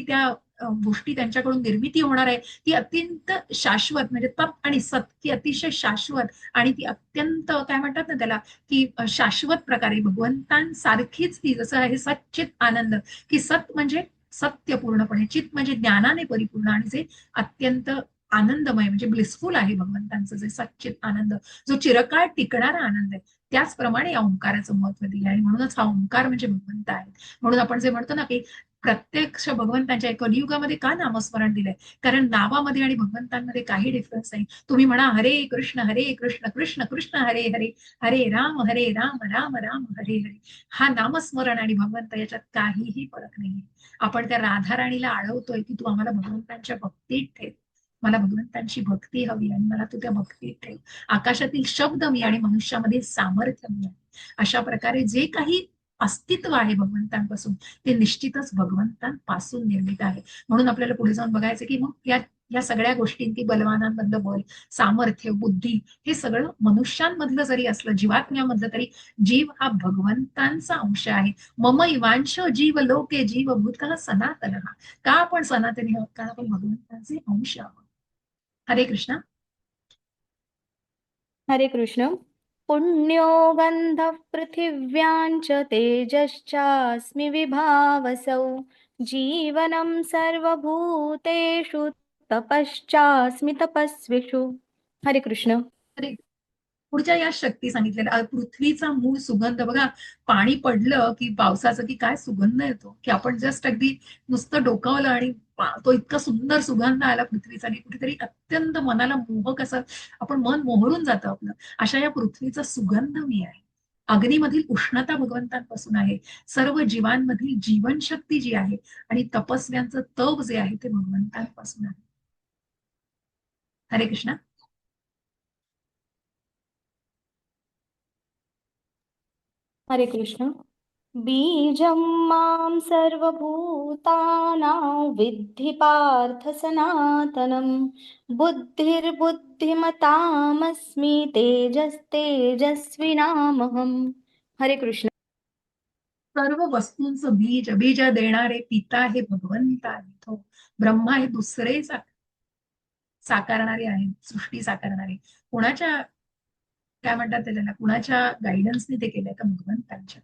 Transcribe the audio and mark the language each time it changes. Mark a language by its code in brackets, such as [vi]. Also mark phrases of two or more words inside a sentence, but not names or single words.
[mr] त्या गोष्टी त्यांच्याकडून निर्मिती होणार आहे ती अत्यंत शाश्वत, म्हणजे तप आणि सत ती अतिशय शाश्वत, आणि ती अत्यंत काय म्हणतात ना त्याला, की शाश्वत प्रकारे भगवंतांसारखीच ती, जसं आहे सच्चित आनंद, की सत म्हणजे सत्य पूर्णपणे, चित म्हणजे ज्ञानाने परिपूर्ण, आणि जे अत्यंत आनंदमय म्हणजे ब्लिसफुल आहे भगवंतांचं जे सच्चित आनंद, जो चिरकाळ टिकणारा आनंद आहे. त्याचप्रमाणे या ओंकाराचं महत्व दिलं, आणि म्हणूनच हा ओंकार म्हणजे भगवंत आहे. म्हणून आपण जे म्हणतो ना की प्रत्यक्ष भगवंतांच्या कलियुगामध्ये का नामस्मरण दिलंय, कारण नावामध्ये आणि भगवंतांमध्ये काही डिफरन्स नाही. [sa] तुम्ही म्हणा हरे कृष्ण कृष्ण कृष्ण हरे हरे, हरे राम राम राम हरे हरे. [mr] हा नामस्मरण आणि भगवंत याच्यात काहीही फरक नाहीये. आपण त्या राधाराणीला आळवतोय की तू आम्हाला भगवंतांच्या भक्तीत ठेव, मला भगवंतांची भक्ती हवी आणि मला तू त्या भक्तीत ठेव. आकाशातील शब्द मी आणि मनुष्यामध्ये सामर्थ्य मी. अशा प्रकारे जे काही अस्तित्व आहे भगवंतांपासून ते निश्चितच भगवंतांपासून निर्मित आहे. म्हणून आपल्याला पुढे जाऊन बघायचं की मग या सगळ्या गोष्टी, की बलवानांमधलं बल, सामर्थ्य, बुद्धी, हे सगळं मनुष्यांमधलं जरी असलं, जीवात्म्यामधलं, तरी जीव हा भगवंतांचा अंश आहे. [sa] मम इवांश जीव लोके जीव भूतः सनातन. [mr] का आपण सनातनी आहोत, कारण आपण भगवंतांचे अंश आहोत. हरे कृष्ण. हरे कृष्ण. [sa] पुण्यो गन्धः पृथिव्यां च तेजश्चास्मि विभावसौ जीवनं सर्वभूतेषु तपश्चास्मि तपस्विषु. [mr] हरे कृष्ण. हरे. पुढच्या या शक्ती सांगितलेल्या, पृथ्वीचा मूळ सुगंध बघा, पाणी पडलं की पावसाचं की काय सुगंध येतो, की आपण जस्ट अगदी नुसतं डोकावलं आणि तो इतका सुंदर सुगंध आला पृथ्वीचा, आणि कुठेतरी अत्यंत मनाला मोहक असं, आपण मन मोहरून जातं आपलं. अशा या पृथ्वीचा सुगंध मी आहे. अग्नीमधील उष्णता भगवंतांपासून आहे. सर्व जीवांमधील जीवनशक्ती जी आहे आणि तपस्व्यांचं तप जे आहे ते भगवंतांपासून आहे. हरे कृष्ण. हरे कृष्ण. [sa] बीजं मां सर्वभूतानां विद्धि पार्थ सनातनं बुद्धिर्बुद्धिमतामस्मि तेजस्तेजस्विनामहम्. [mr] हरे कृष्ण. सर्व वस्तूंचं बीज, बीज देणारे पिता हे भगवंत आहेत हो. ब्रह्मा हे दुसरे साकारणारे आहेत, सृष्टी साकारणारे. कुणाच्या काय म्हणतात त्याला, कुणाच्या गायडन्सने ते केलंय का, भगवंतांच्या.